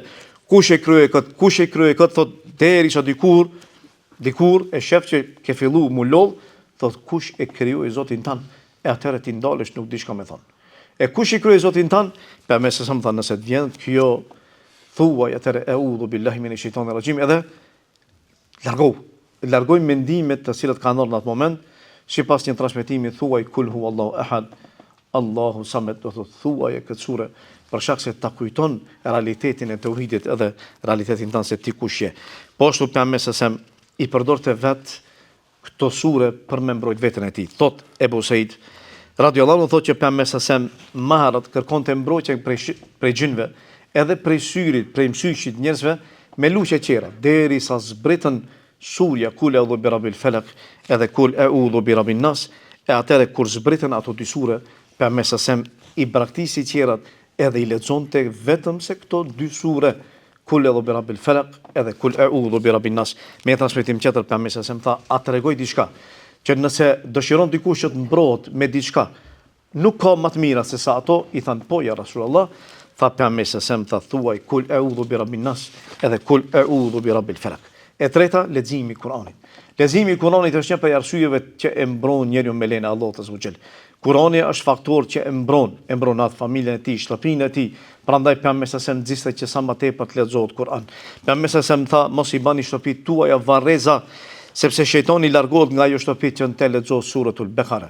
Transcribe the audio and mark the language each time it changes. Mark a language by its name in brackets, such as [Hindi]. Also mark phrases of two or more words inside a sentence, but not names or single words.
[Albanian] Kush e krijoi kët? Kush e krijoi kët? Thot derisa dikur e shef që ke fillu mu lodh, thot kush e krijoi Zotin tan? E atëherë ti ndalesh nuk di çka më thon. E kush i krijoi Zotin tan? Pa më së thon nëse të vjen kjo thuaj atëherë [Arabic] أعوذ بالله من الشيطان الرجيم, [Albanian] edhe largoj mendimet të cilat kanë ndodhur në atë moment. Sipas një transmetimi thuaj [Arabic] قل هو الله أحد، الله الصمد, [Albanian] do thot thuaj këtë sure për shkak se ta kujton realitetin e tauhidit edhe realitetin tan se ti kush je. Po ashtu pamësesem i përdorte vet këto sure për me mbrojt veten e tij. Thot Ebu Said [Arabic] رضي الله عنه, [Albanian] thot që pamësesem maharat kërkonte mbrojtje prej gjinëve, edhe prej syrit, prej mysyshit njerëzve me luçe qera, derisa zbritën surja [Arabic] قل أعوذ برب الفلق [Albanian] edhe [Arabic] قل أعوذ برب الناس. [Albanian] E atëre kur zbritën ato dy sure, pamësesem i braktisi qerat edhe i lexonte vetëm se këto dy sure, [Arabic] قل أعوذ برب الفلق edhe قل أعوذ برب الناس. [Albanian] Me transmetim tjetër pamësesem tha, a tregoj diçka që nëse dëshiron dikush që të mbrohet me diçka, nuk ka më të mira se sa ato. I than po [Arabic] يا رسول الله. [Albanian] Tha pamësesem tha thuaj [Arabic] قل أعوذ برب الناس [Albanian] edhe [Arabic] قل أعوذ برب الفلق. [Albanian] E treta, leximi i Kuranit. Leximi i Kuranit është një prej arsyeve që e mbron njeriu me lenin Allahut [Arabic] عز وجل. [Albanian] Kurani është faktor që e mbron atë familjen e tij, shtëpinë e tij. Prandaj pamësesem nxiste që sa më tepër të lexohet Kur'an. Pamësesem tha mos i bani shtëpitë tuaja varreza, sepse shejtani largohet nga ajo shtëpi që të lexohet suratul Bekara.